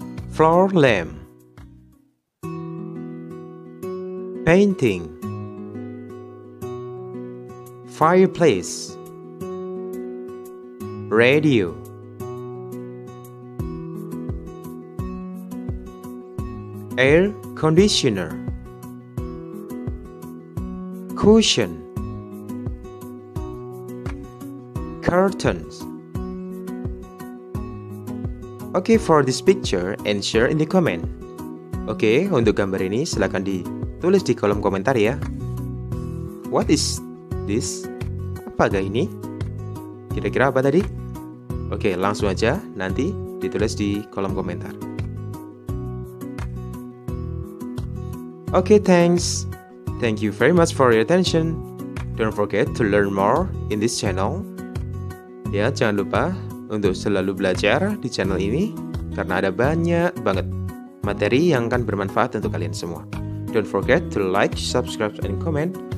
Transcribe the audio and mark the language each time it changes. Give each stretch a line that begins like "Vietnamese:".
English: floor lamp, painting, fireplace, radio, air conditioner, cushion, curtains. Okay, for this picture, answer in the comment.
Indonesian: Oke, untuk gambar ini silakan ditulis di kolom komentar ya.
English: What is this?
Indonesian: Apakah ini? Kira-kira apa tadi? Oke, langsung aja nanti ditulis di kolom komentar.
English: Oke, thanks. Thank you very much for your attention. Don't forget to learn more in this channel.
Indonesian: Ya, jangan lupa untuk selalu belajar di channel ini karena ada banyak banget materi yang akan bermanfaat untuk kalian semua.
English: Don't forget to like, subscribe, and comment.